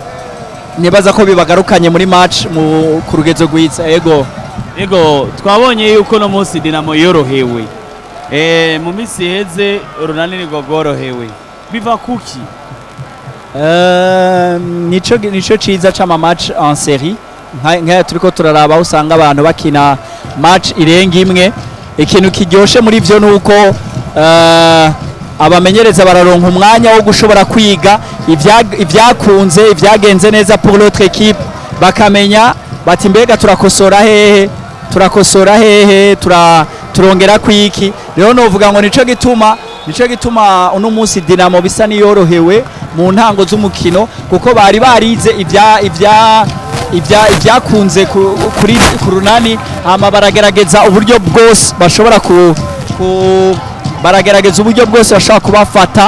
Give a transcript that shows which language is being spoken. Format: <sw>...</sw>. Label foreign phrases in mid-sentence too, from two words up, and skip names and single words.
<rn>Nibaza ko bibagarukanye muri match ku rugezo rwiza. Ego twabonye yuko no munsi Dynamo yorohewe, mu misi heze Urunani nirwo rworohewe, biva kuki? Nico ciza c'ama match</rn> <fr>en série</fr> <rn>nkaya turiko turaraba, usanga abantu bakina match irenga imwe. Ikintu kiryoshe muri vyo nuko abamenyereza bararonka umwanya wo gushobora kwiga ivyakunze, ivyagenze neza</rn> <fr>pour l'autre équipe,</fr> <rn>bakamenya bati mbega turakosora hehe, turongera kwiki. Rero novuga ngo nico gituma uno munsi Dynamo bisa niyorohewe mu ntango z'umukino, kuko bari barize ivyakunze kuri Urunani, hama baragerageza uburyo bwose bashobora baragerageza uburyo bwose bashobora kubafata.</rn>